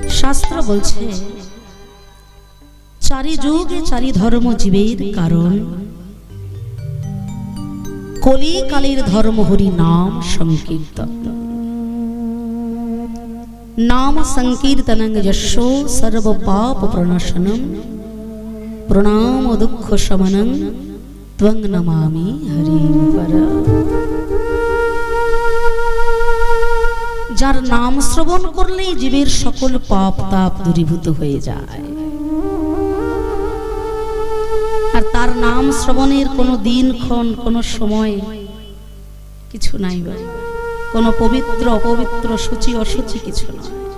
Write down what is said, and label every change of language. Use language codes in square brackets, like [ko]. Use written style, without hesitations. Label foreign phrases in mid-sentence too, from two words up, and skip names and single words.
[bn] শাস্ত্র বলছে চারি যুগে চারি ধর্ম জীবের কারণ, কলিকালের ধর্ম হরি নাম সংকীর্তন। [sa] नाम संकीर्तनं यशो सर्व पाप प्रणाशनं प्रणाम दुख शमनं त्वं नमामि हरि पर। [bn] যার নাম শ্রবণ করলেই জীবের সকল পাপ তাপ দূরীভূত হয়ে যায়। আর তার নাম শ্রবণের কোনো দিনক্ষণ কোনো সময় কিছু নাই, কোনো পবিত্র অপবিত্র সূচি অসুচি কিছু নয়।